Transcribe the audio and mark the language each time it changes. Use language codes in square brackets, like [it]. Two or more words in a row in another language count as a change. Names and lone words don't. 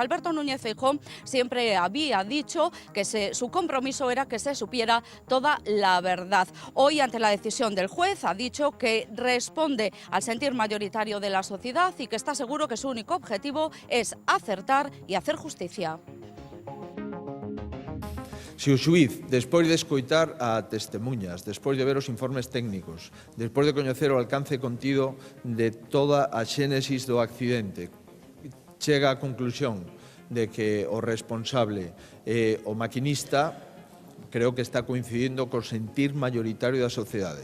[es] Alberto Núñez Feijóo siempre había dicho que su compromiso era que se supiera toda la verdad. Hoy, ante la decisión del juez, ha dicho que responde al sentir mayoritario de la sociedad y que está seguro que su único objetivo es acertar y hacer justicia. [gl] Se o xuíz, despois de escoitar a testemunhas, despois de ver os informes técnicos, despois de coñecer o alcance contido de toda a xénesis do accidente, chega á conclusión de que o responsable é o maquinista, creo que está coincidindo co sentir mayoritario da sociedade.